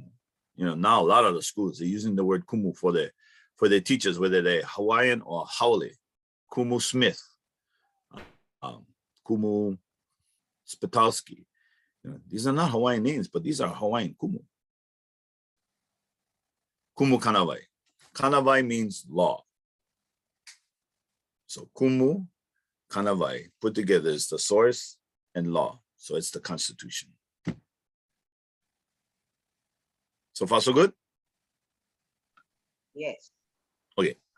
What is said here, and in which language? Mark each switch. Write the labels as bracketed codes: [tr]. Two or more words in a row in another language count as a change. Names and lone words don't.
[en] You know, now a lot of the schools are using the word kumu for their teachers, whether they're Hawaiian or Haole. Kumu Smith, Kumu Spitalski. You know, these are not Hawaiian names, but these are Hawaiian kumu. Kumu Kanawai. Kanawai means law. So kumu, kanawai, put together is the source and law. So it's the Constitution. So far, so good? Yes. Okay.